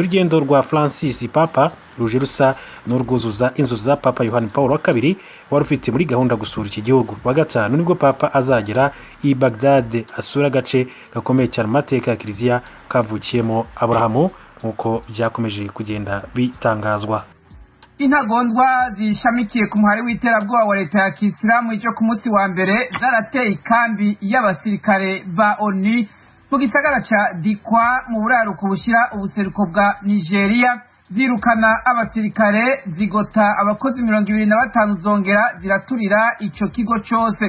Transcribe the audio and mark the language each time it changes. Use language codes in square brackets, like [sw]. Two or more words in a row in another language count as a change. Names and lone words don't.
[rw] Urugendo rwa Francis Papa ruje rusa n'urwuzuza inzozi za Papa Yohani Paulo wa kabiri wari ufite muri gahunda gusura iki gihugu. Wa gatanu nibwo Papa azagera i Baghdad asura agace gakomeye cyane amateka ya Kiliziya kavukiyemo Aburahamu nk'uko byakomeje kugenda bitangazwa. [rn] Intagondwa zishamikiye ku muhari w'iterabwoba wa leta ya Kisilamu ijo ku munsi wa mbere zarateye ikambi y'abasirikare ba ONU mu gisagara ca Dikwa mu buraruko bushira ubuseruko bwa Nigeria, zirukana abasirikare zigota abakozi 25 zongera ziraturira ico kigo cyose.